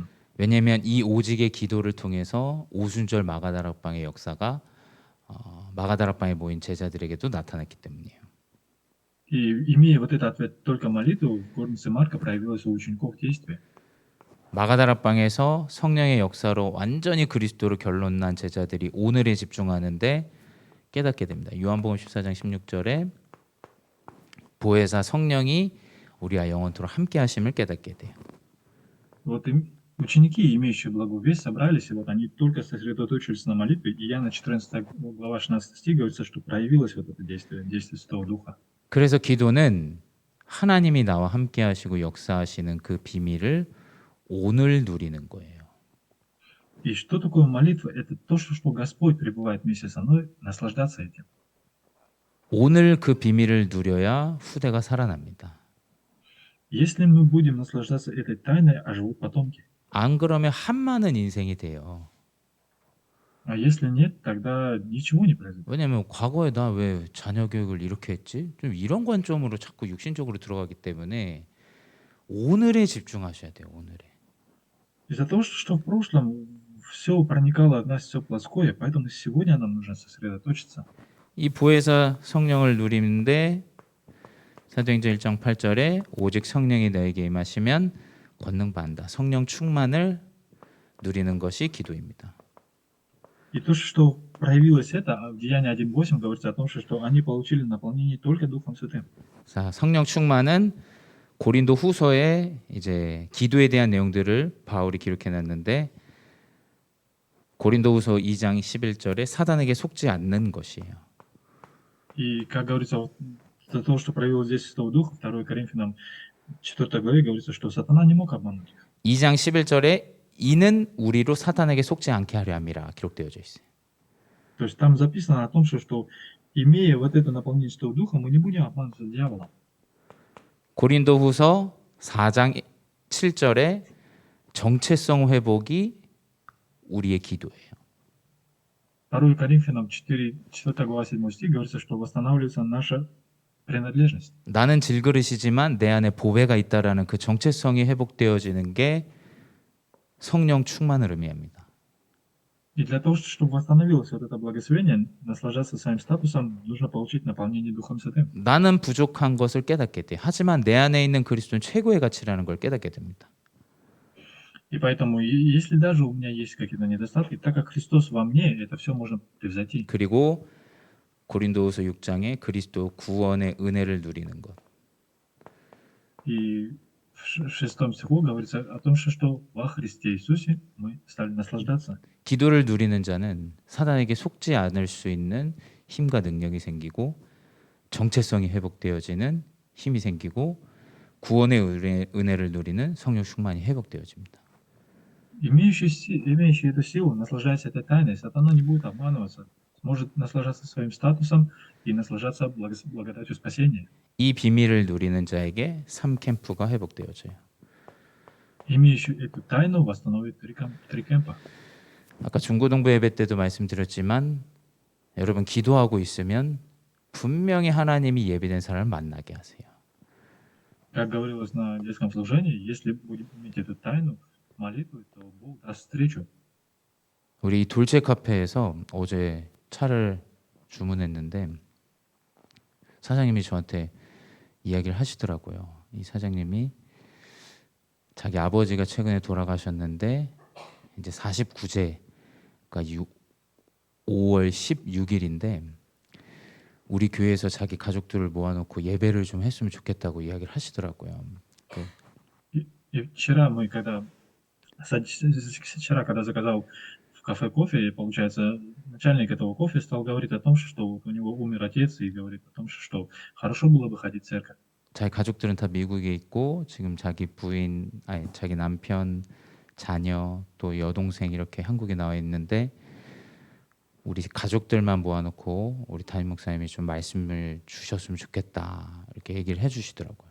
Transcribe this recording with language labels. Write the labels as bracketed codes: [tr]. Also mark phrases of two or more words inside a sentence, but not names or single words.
[ko] 왜냐하면 이 오직의 기도를 통해서 오순절 마가다락방의 역사가 마가다락방에 모인 제자들에게도 나타났기 때문이에요. [ru] И имея вот этот ответ только молитву, в горнице Марка проявилось у учеников действие. [ko] 마가다락방에서 성령의 역사로 완전히 그리스도로 결론난 제자들이 오늘에 집중하는데 깨닫게 됩니다. 요한복음 14장 16절에 보혜사 성령이 우리와 영원토록 함께 하심을 깨닫게 돼요. [ru] Вот ученики, имеющие благую весть, собрались, и вот они только сосредоточились на молитве, и Иоанна 14 глава 16 стих говорится, что проявилось вот это действие Святого Духа. [ko] 그래서 기도는 하나님이 나와 함께 하시고 역사하시는 그 비밀을 오늘 누리는 거예요. [ru] И что такое молитва? Это то, что Господь пребывает вместе со мной, наслаждаться этим. [ko] 오늘 그 비밀을 누려야 후대가 살아납니다. [ru] Если мы будем наслаждаться этой тайной, оживут потомки. [ko] 안 그러면 한많은 인생이 돼요. [ru] А если нет, тогда ничего не произойдет. [ko] 왜냐면 과거에 나 왜 자녀 교육을 이렇게 했지? 좀 이런 관점으로 자꾸 육신적으로 들어가기 때문에 오늘에 집중하셔야 돼요. 오늘에. [ru] Из-за того, что в прошлом все проникало в нас, все плоское, поэтому сегодня нам нужно сосредоточиться. [ko] 이 보혜사 성령을 누리는데 사도행전 1장 8절에 오직 성령이 너에게 임하시면 권능 받는다. 성령 충만을 누리는 것이 기도입니다. [ru] И то, что проявилось это, в Деянии 1.8 говорится о том, что они получили наполнение только Духом Святым. [ko] 자, 성령 충만은 고린도 후서에 이제 기도에 대한 내용들을 바울이 기록해 놨는데 고린도 후서 2장 11절에 사단에게 속지 않는 것이에요. [ru] И, как говорится, вот, за то, что проявилось здесь Святого Духа, 2 Коринфянам 4 главе говорится, что сатана не мог обмануть их. [ko] 2장 11절에 이는 우리로 사탄에게 속지 않게 하려 함이라 기록되어져 있어요. [ru] То есть там записано о том, что имея вот это наполнение Святого Духа, мы не будем обманываться дьяволом. [ko] 고린도 후서 4장 7절에 정체성 회복이 우리의 기도예요. [ru] 2 Коринфянам 4 глава 7 стих говорится, что восстанавливается наша принадлежность. [ko] 나는 질그릇이지만 내 안에 보배가 있다라는 그 정체성이 회복되어지는 게 성령 충만을 의미합니다. [ru] И для того, чтобы восстановилось вот это благословение, наслаждаться своим статусом, нужно получить наполнение Духом Святым. [ko] 나는 부족한 것을 깨닫게 돼. 하지만 내 안에 있는 그리스도는 최고의 가치라는 걸 깨닫게 됩니다. [ru] И поэтому, если даже у меня есть какие-то недостатки, так как Христос во мне, это все можно превзойти. [ko] 그리고 고린도후서 6장에 그리스도 구원의 은혜를 누리는 것. [ru] И в 6 стиху говорится о том, что во Христе Иисусе мы стали наслаждаться. [ko] 기도를 누리는 자는 사단에게 속지 않을 수 있는 힘과 능력이 생기고 정체성이 회복되어지는 힘이 생기고 구원의 은혜를 누리는 성령 충만이 회복되어집니다. [ru] Имеющий эту силу, наслаждаясь этой тайной, сатана не будет обманываться, сможет наслаждаться своим статусом и наслаждаться благодатью спасения. [ko] 이 비밀을 누리는 자에게 3캠프가 회복되어져요. [ru] Имеющий эту тайну восстановит 3 кемпа. [ko] 아까 중고등부 예배 때도 말씀드렸지만 여러분 기도하고 있으면 분명히 하나님이 예비된 사람을 만나게 하세요. [ru] Как говорилось на детском служении, если будем иметь эту тайну, молитву, то Бог даст встречу. [ko] 우리 돌체 카페에서 어제 차를 주문했는데 사장님이 저한테 이야기를 하시더라고요. 이 사장님이 자기 아버지가 최근에 돌아가셨는데 이제 49제, 그러니까 5월 16일인데 우리 교회에서 자기 가족들을 모아놓고 예배를 좀 했으면 좋겠다고 이야기를 하시더라고요. 그 [ru] И вчера когда заказал в кафе кофе, и, получается, начальник этого кофе стал говорить о том, что вот у него умер отец, и говорит о том, что хорошо было бы ходить в церковь. [ko] 자기 가족들은 다 미국에 있고 지금 자기 부인, 아니 자기 남편, 자녀 또 여동생 이렇게 한국에 나와 있는데 우리 가족들만 모아놓고 우리 담임 목사님이 좀 말씀을 주셨으면 좋겠다 이렇게 얘기를 해주시더라고요.